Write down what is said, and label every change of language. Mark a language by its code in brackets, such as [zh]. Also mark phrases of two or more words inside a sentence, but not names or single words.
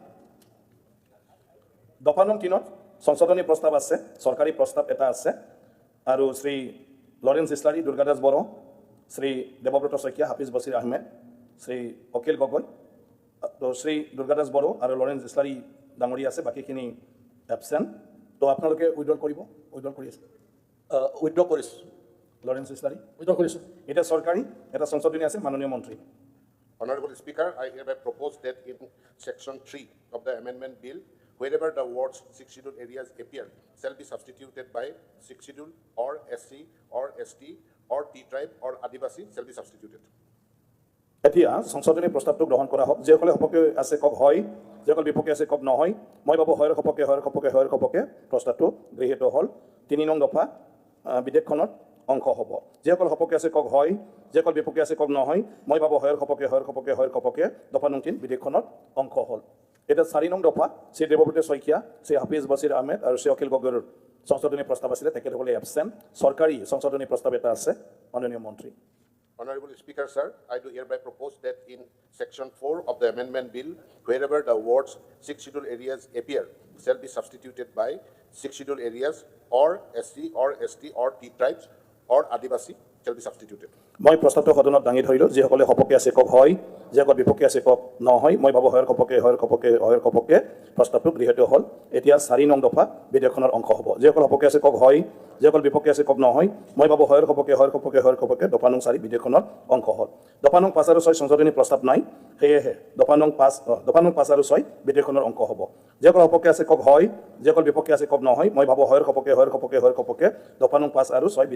[as] দফা নং 3ত সংশোধনী প্ৰস্তাৱ আছে চৰকাৰী প্ৰস্তাৱ এটা আছে আৰু শ্ৰী লৰেন্স ইছলাৰী দুৰ্গাদাস বড়ো শ্ৰী দেৱব্ৰত শইকীয়া হাফিজ বছিৰ আহমেদ শ্ৰী অখিল গগৈ তো শ্ৰী দুৰ্গাদাস বড়ো আৰু লৰেন্স ইছলাৰী ডাঙৰীয়া আছে বাকীখিনি এবচেণ্ট তো আপোনালোকে উইড্ৰ কৰিব উইড্ৰ কৰি আছে উইড্ৰ কৰিছোঁ লৰেন্স ইছলাৰী উইড্ৰ কৰিছোঁ এটা চৰকাৰী এটা সংশোধনী আছে মাননীয় মন্ত্ৰী [en] Honorable Speaker, I hereby propose that in Section 3 of the Amendment Bill, wherever the words 6th schedule areas appear, shall be substituted by 6th schedule or SC or ST or T tribe or Adivasi shall be substituted. [as] এতিয়া সংশোধনী প্ৰস্তাৱটো গ্ৰহণ কৰা হওক যিসকলে সপক্ষে আছে কওক হয় যিসকল বিপক্ষে আছে কওক নহয় মই ভাবোঁ হয়ৰ সপক্ষে প্ৰস্তাৱটো গৃহীত হ'ল 3 নং দফা বিধেয়কখনত অংশ হ'ব যিসকল সপক্ষে আছে কওক হয় যিসকল বিপক্ষে আছে কওক নহয় মই ভাবোঁ হয়ৰ সপক্ষে দফা নং 3 বিধেয়কখনত অংশ হ'ল এটা 4 নং দফা শ্ৰী দেৱব্ৰত শইকীয়া শ্ৰী হাফিজ বছিৰ আহমেদ আৰু শ্ৰী অখিল গগৈৰ সংশোধনী প্ৰস্তাৱ আছিলে তেখেতসকলে এবচেণ্ট চৰকাৰী সংশোধনী প্ৰস্তাৱ এটা আছে মাননীয় মন্ত্ৰী [en] Honorable Speaker, sir, I do hereby propose that in Section 4 of the Amendment Bill, wherever the words 6th schedule areas appear, shall be substituted by 6 scheduled areas or SC or ST or T tribes or Adivasi shall be substituted. [as] মই প্ৰস্তাৱটো সদনত দাঙি ধৰিলোঁ যিসকলে সপক্ষে আছে কওক হয় যিসকল বিপক্ষে আছে কওক নহয় মই ভাবোঁ হয়ৰ সপক্ষে প্ৰস্তাৱটো গৃহীত হ'ল এতিয়া 4 নং দফা বিধেয়কখনৰ অংশ হ'ব যিসকল সপক্ষে আছে কওক হয় যিসকল বিপক্ষে আছে কওক নহয় মই ভাবোঁ হয়ৰ সপক্ষে দফা নং 4 বিধেয়কখনৰ অংশ হ'ল দফা নং 5 আৰু 6 সংশোধনী প্ৰস্তাৱ নাই সেয়েহে দফা নং 5 আৰু 6 বিধেয়কখনৰ অংশ হ'ব যিসকল সপক্ষে আছে কওক হয় যিসকল বিপক্ষে আছে কওক নহয় মই ভাবোঁ হয়ৰ সপক্ষে দফা নং 5 আৰু 6